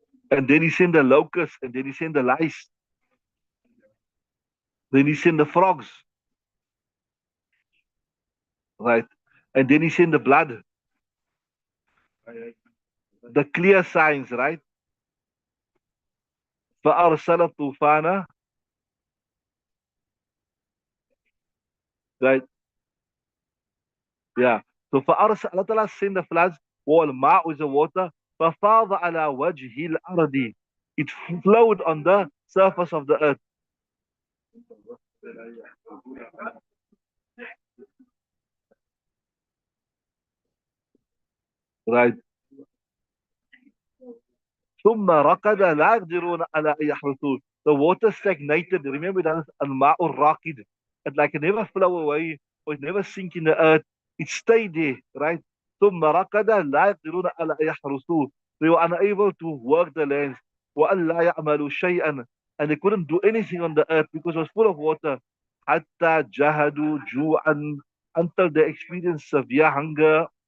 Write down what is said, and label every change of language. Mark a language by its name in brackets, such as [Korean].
[English] And then he sent the locusts, and then he sent the lice, then he sent the frogs, right? And then he sent the blood, the clear signs, right? [Arabic] فأرسل الطوفان, right? [English] Yeah. So فأرسل, Allah Ta'ala sent the floods, والماء is the water, [Arabic] ففاض على وجه الأرض, [English] it flowed on the surface of the earth, right? [Arabic] ثم ركض لا يقدرون على أن يحرثون. [English] The water stagnated. Remember that الماء الراكد. It like it never flow away or it never sink in the earth. It stayed there, right? [Arabic] ثم ركض لا يقدرون على أن يحرثون. [English] They were unable to work the lands. [Arabic] وأن لا يعملوا شيئا, [English] and they couldn't do anything on the earth because it was full of water. [Arabic] حتى جاهدوا جوعا, [English] until they experienced severe hunger.